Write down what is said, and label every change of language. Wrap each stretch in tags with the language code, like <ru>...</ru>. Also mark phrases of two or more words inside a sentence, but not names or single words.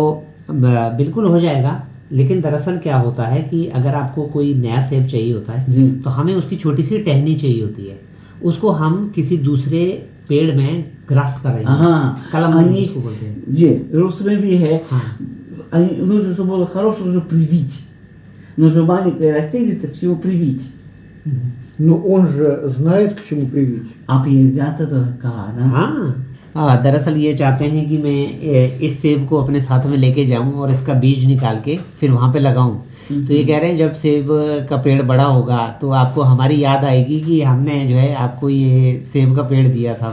<hi>तो बिल्कुल हो जाएगा। लेकिन दरअसल क्या होता है कि अगर आपको कोई नया सेब चाहिए होता है तो हमें उसकी छोटी सी टहनी चाहिए होती है, उसको हम किसी दूसरे पेड़ में ग्राफ्ट करेंगे। हाँ, कलम</hi> <ru>они,</ru> <hi>इसको बोलते हैं। рус में भी है। हाँ।</hi> <ru>Нужно, чтобы было хорошее, нужно привить. Нужно маленькое растение, так его привить. Но он же знает, к чему привить.</ru> <hi>आप ये जानते तो कहा ना। हाँ, दरअसल ये चाहते हैं कि मैं इस सेब को अपने साथ में लेके जाऊं और इसका बीज निकाल के फिर वहाँ पे लगाऊं। तो ये कह रहे हैं जब सेब का पेड़ बड़ा होगा तो आपको हमारी याद आएगी कि हमने जो है आपको ये सेब का पेड़ दिया था।</hi>